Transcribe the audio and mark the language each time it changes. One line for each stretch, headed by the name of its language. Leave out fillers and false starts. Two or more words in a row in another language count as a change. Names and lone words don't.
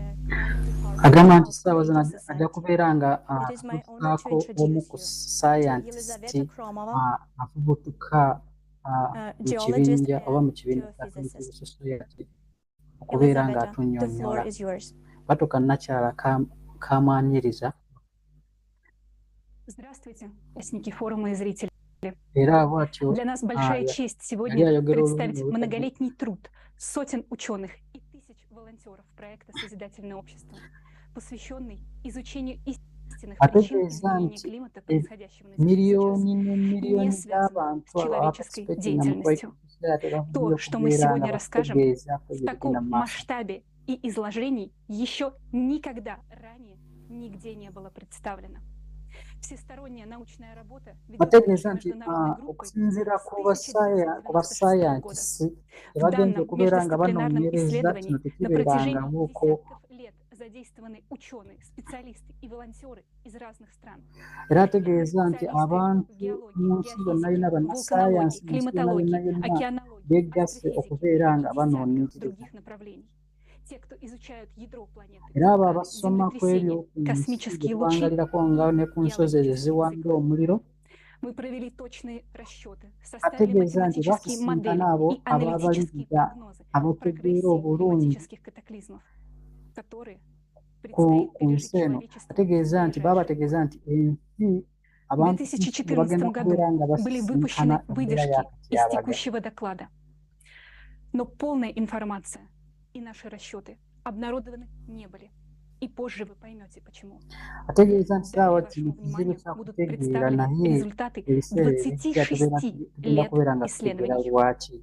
Ganda: agamba nti ssaawa zino ajja kubeera nga atuukaako omu ku sayantisiti avubutuka mu kibinja oba mu kibiina kya society okubeera ng'atunnyonnyola. Batoka Nakyala kamwaniriza.
Russian: Здравствуйте, участники форума и зрители. Для нас большая честь сегодня представить многолетний труд сотен ученых и тысяч волонтеров проекта «Созидательное общество», посвященный изучению истинных причин изменения климата, происходящего на Земле сейчас, не связанного с человеческой деятельностью. То, что мы сегодня расскажем в таком масштабе и изложении, еще никогда ранее нигде не было представлено. Всесторонняя научная работа
Ganda: ategeeza nti okusinziira ku basaayansi tebagenze okubeera nga banoonyereza kino tekibeerangamuko
Russian: задействованы ученые, специалисты и волонтеры из разных стран.
Ganda: Era ategeeza nti abantu mu nsi yonna yonna bannasaayansi mu nsi yonna yonna beegasse okubeera nga banoonyereza.
Russian: Те, кто изучают ядро планеты,
Ganda: era abo abasoma ku ebyo ku nsi gye twangalirako nga ne ku nsozi ezo ziwanga omuliro ategeeza nti basisinkana abo ababalirira abategeera obulungi ku nsi eno ategeeza nti babategeeza nti ensi abantu bagenda kubeera nga basisinkana embeera yakatyabaga.
Russian: Но полная информация и наши расчеты обнародованы не были. И позже вы поймете, почему. Будут представлены результаты 26 лет исследований.